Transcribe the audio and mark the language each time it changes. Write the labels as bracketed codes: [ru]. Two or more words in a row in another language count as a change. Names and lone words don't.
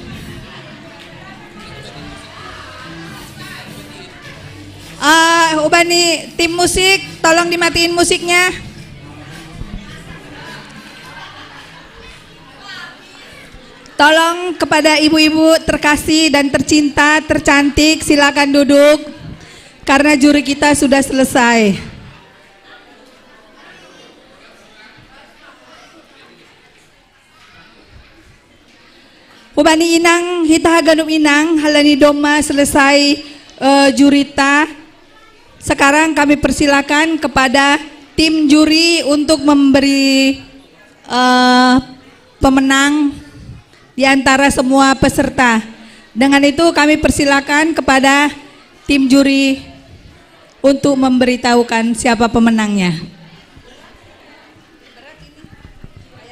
[id] Ubani tim musik, tolong dimatiin musiknya. Tolong kepada ibu-ibu terkasih dan tercinta, tercantik, silakan duduk karena juri kita sudah selesai. [bts] Ubani inang hita haganum inang halani doma selesai jurita. [id] Sekarang kami persilakan kepada tim juri untuk memberi pemenang di antara semua peserta. Dengan itu kami persilakan kepada tim juri untuk memberitahukan siapa pemenangnya.